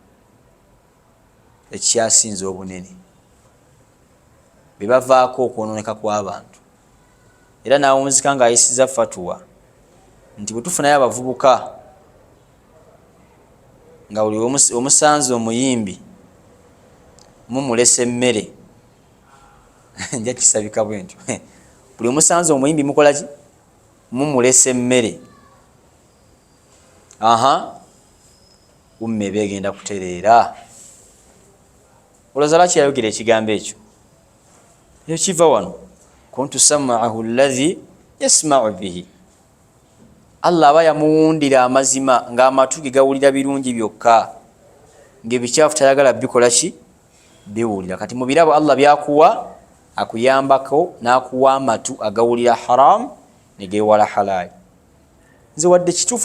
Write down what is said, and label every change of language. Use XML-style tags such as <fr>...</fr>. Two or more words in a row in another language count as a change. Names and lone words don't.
<lg>ekyasinze obunene bebavaako okwononeka kw'abantu era naawe omuzika ng'ayisiza fatuwa nti bwe tufunayo abavubuka nga buli omusanze omuyimbi mumulesa emmere nja kisabika bwe ntyo buli omusanze omuyimbi mukola ki mumulesa emmere umme begenda kutereera olowooza lwaki yayogera ekigambo ekyo kiva wano kuntu</lg> <ar>سمعه الذي يسمع به</ar> <lg>Allah aba yamuwundira amazima ng'amatu ge gawulira birungi byokka ng'ebikyafu tayagala bikola ki biwulira kati mu birabo Allah byakuwa akuyambako n'akuwa amatu agawulira haram ne geewala halali nze wadde kituufu</lg>